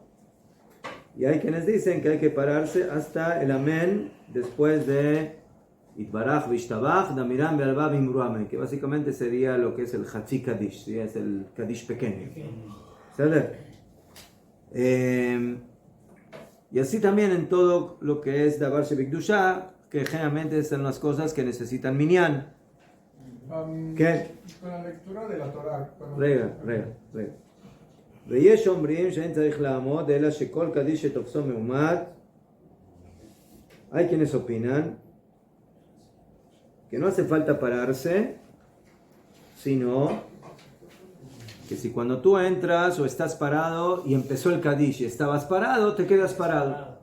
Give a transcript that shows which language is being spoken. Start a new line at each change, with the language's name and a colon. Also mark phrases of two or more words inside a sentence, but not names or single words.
Spanish: Y hay quienes dicen que hay que pararse hasta el amén después de
Aramaic: יתברך, וישתבח, דאמירן, בעלמא, ואמרו אמן,
Spanish: que básicamente sería lo que es el
Hebrew: חצי קדיש,
Spanish: ¿sí? Es el Kadish pequeño. ¿Sabes? Y así también en todo lo que es
Hebrew: דבר שבקדושה,
Spanish: que generalmente son las cosas que necesitan minyan. ¿Qué? Con la lectura de la Torah.
Hebrew: רגע. ויש אומרים שאין צריך לעמוד, אלא שכל קדיש שתופסו מעומד.
Spanish: Hay quienes opinan que no hace falta pararse, sino que si cuando tú entras o estás parado y empezó el Kadish y estabas parado, te quedas parado.